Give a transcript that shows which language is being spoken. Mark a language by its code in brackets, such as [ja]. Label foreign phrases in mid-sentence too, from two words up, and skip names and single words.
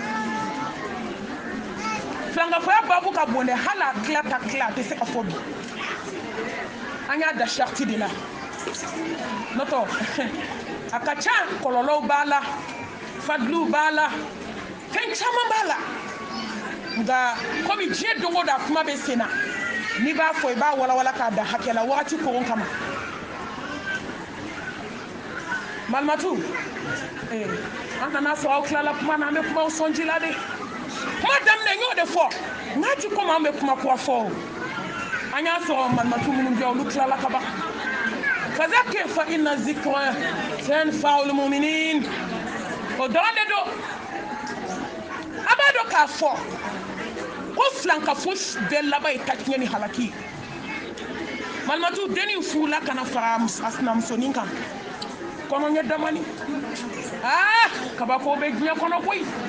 [bm] filankafoya babu ka bon dɛ hali a tila ta tila a tɛ se ka fɔ bi an y'a da sharti de la n'o tɛ a ka ca kɔlɔlɔw b'a la fadliw b'a la fɛn caman b'a la nka komi diɲɛ don o don a kuma bɛ sen na n'i b'a fɔ i b'a walawala k'a da hakɛ la wagati koron kama Malimatu an kana sɔrɔ aw tilala kuma na an bɛ kumaw sɔnji la de kuma daminɛ n y'o de fɔ n'a ti komi an bɛ kuma kura fɔ o an y'a sɔrɔ Malimatu minnu bɛ olu tilala ka ban [ar] فذكر فإن الذكرى تنفع المؤمنين [bm] o dɔrɔn de don a b'a dɔn k'a fɔ ko filankafo bɛɛ laban ye tatiɲɛ ni halaki Malimatu denni furula ka na fara a sinamusonin kan kɔnɔɲɛ damani kabako bɛ diɲɛ kɔnɔ koyi